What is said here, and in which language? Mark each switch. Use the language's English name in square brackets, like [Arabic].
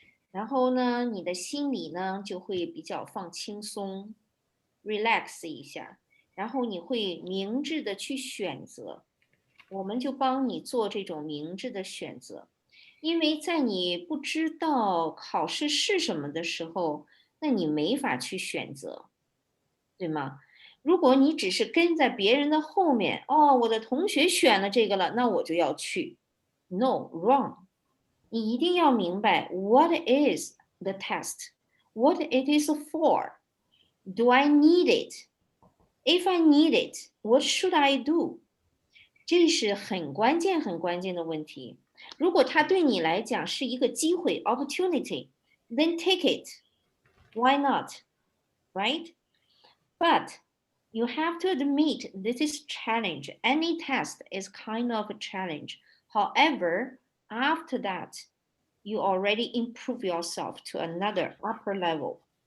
[Chinese] 然后呢，你的心理呢就会比较放轻松 ，relax 一下，然后你会明智的去选择，我们就帮你做这种明智的选择。因为在你不知道考试是什么的时候，那你没法去选择，对吗？如果你只是跟在别人的后面，哦，我的同学选了这个了，那我就要去。 [English] No, wrong. [Chinese] 你一定要明白 [English] what is the test, what it is for. Do I need it? If I need it, what should I do? [Chinese] 这是很关键的问题。如果它对你来讲是一个机会 opportunity, [English] then take it. Why not? Right? But you have to admit this is challenge. Any test is kind of a challenge. However, after that, you already improve yourself to another upper level.